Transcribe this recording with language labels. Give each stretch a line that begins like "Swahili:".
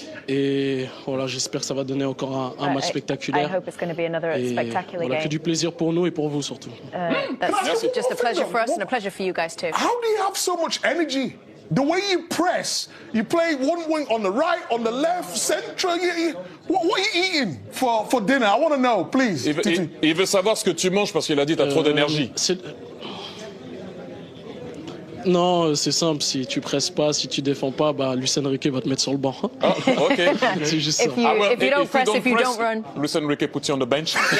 French: Et voilà, j'espère que ça va donner encore un match spectaculaire. Et voilà, que du plaisir pour nous et pour vous surtout.
English: That's just a pleasure for us and a pleasure for you guys too. How do you have so much energy? The way you press, you play one wing on the right, on the left, central. What are you eating for dinner? I want to know, please.
French: Il veut savoir ce que tu manges parce qu'il a dit que tu as trop d'énergie. Non, c'est simple. Si tu presses pas, si tu défends pas, Luis Enrique va te mettre sur le banc. Oh, ok. C'est juste ça.
English: If you don't press, if you don't run. Luis Enrique put you on the bench.